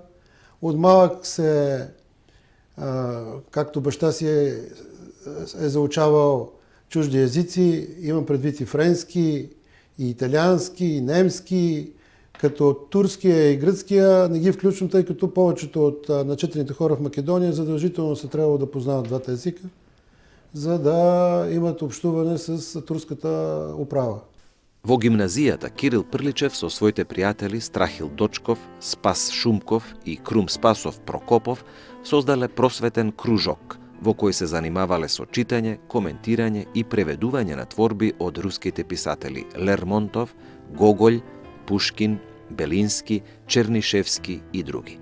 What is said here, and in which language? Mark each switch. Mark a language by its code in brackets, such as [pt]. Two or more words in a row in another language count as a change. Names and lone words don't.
[bg] От малък както баща си е заучавал чужди езици, имам предвид и френски, и италиански, и немски, като турския и гръцкия не ги включвам, тъй като повечето от начетените хора в Македония задължително са трябвало да познават двата езика, за да имат общуване с турската управа. [mk] Во гимназијата Кирил Прличев со своите пријатели Страхил Дочков, Спас Шумков и Крум Спасов Прокопов создале просветен кружок, во кој се занимавале со читање, коментирање и преведување на творби од руските писатели Лермонтов, Гоголь, Пушкин, Белински, Чернишевски и други.